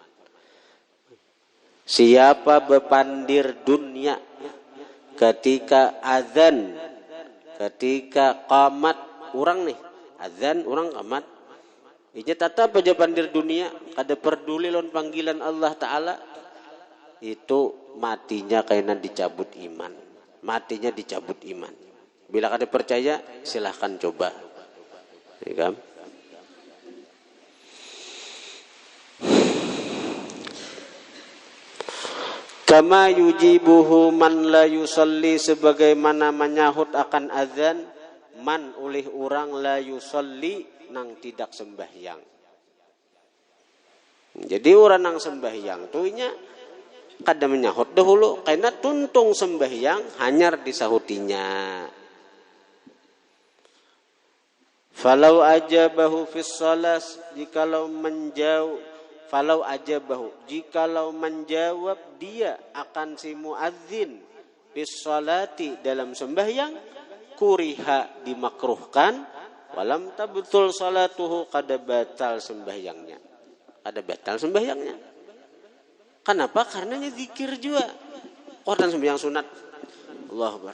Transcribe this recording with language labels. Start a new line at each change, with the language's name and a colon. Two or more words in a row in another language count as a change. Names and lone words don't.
Banjar: Siapa bepandir dunia ketika azan, ketika qamat orang nih, azan orang qamat, inya tetap aja pandir dunia, kada peduli lon panggilan Allah Ta'ala, itu matinya kainan dicabut iman. Matinya dicabut iman. Bila kada percaya silahkan coba. Ya kan?
Arabic: Kama yujibuhu man la yusalli,
Banjar: sebagaimana menyahut akan azan man oleh orang
Arabic: la yusalli
Banjar: nang tidak sembahyang. Jadi orang nang sembahyang tuh nya kada menyahut dahulu karena tuntung sembahyang hanyar disahutinya.
Arabic: Falau ajabahu fis salas,
Banjar: jikalau menjawab dia akan si muadzin
Arabic: fis salati
Banjar: dalam sembahyang, kuriha dimakruhkan,
Arabic: walam tabtul salatuhu
Banjar: kada batal sembahyangnya. Kenapa? Karena zikir juga. Orang sembahyang sunat
Arabic: Allahu Akbar.